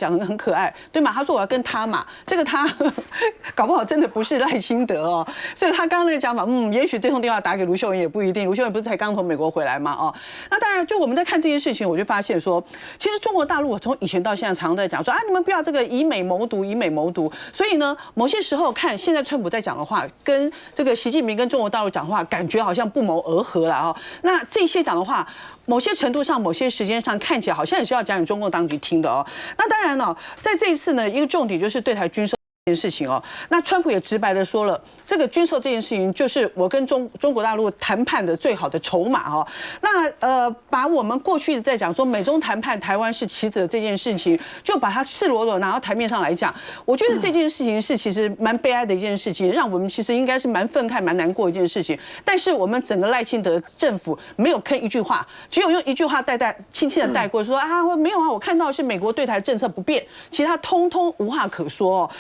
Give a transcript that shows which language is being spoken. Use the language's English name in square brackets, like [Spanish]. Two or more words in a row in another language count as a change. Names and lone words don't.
[Chinese] 很可愛，對嗎？他說我要跟他嘛，這個他搞不好真的不是賴清德哦，所以他剛剛那個講法，也許這通電話打給盧秀燕也不一定，盧秀燕不是才剛從美國回來嘛，哦，那當然就我們在看這件事情，我就發現說，其實中國大陸我從以前到現在常常在講說啊，你們不要這個以美謀獨，以美謀獨，所以呢，某些時候看現在川普在講的話，跟這個習近平跟中國大陸講的話，感覺好像不謀而合了哦。那這些講的話，某些程度上、某些時間上看起來好像也是要講給中共當局聽的哦。那當然了，在這一次呢，一個重點就是对台軍售這件事情哦。那川普也直白的說了，這個軍售這件事情就是我跟中國大陸談判的最好的籌碼哦。那把我們過去在講說美中談判台灣是棋子的這件事情，就把它赤裸裸拿到台面上來講，我覺得這件事情是其實蠻悲哀的一件事情，讓我們其實應該是蠻憤慨、蠻難過的一件事情。但是我們整個賴清德政府沒有吭一句話，只有用一句話輕輕的帶過，說啊沒有啊，我看到的是美國對台政策不變，其他通通無話可說哦。